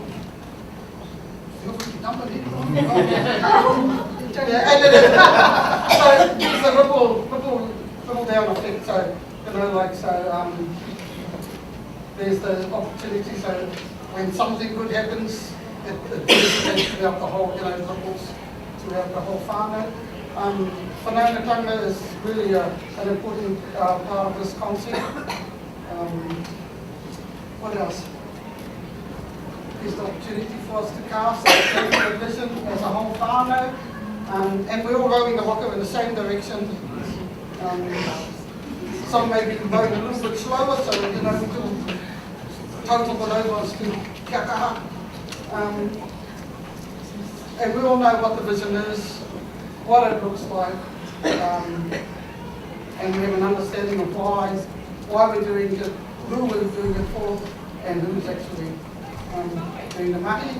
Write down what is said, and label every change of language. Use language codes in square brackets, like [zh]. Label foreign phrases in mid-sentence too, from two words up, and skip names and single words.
[en] So there's a ripple down effect. So there's the opportunity. So when something good happens, it goes throughout the whole, ripples throughout the whole whānau. whanaungatanga is really an important part of this concept. What else? There's the opportunity for us to cast a vision as a whole whānau, and we're all rowing the waka in the same direction. Some may be rowing a little bit slower, so we do total manoeuvres to [mi] kia kaha. [en] And we all know what the vision is, what it looks like, and we have an understanding of why we're doing it, who we're doing it for, and who's actually doing the mahi.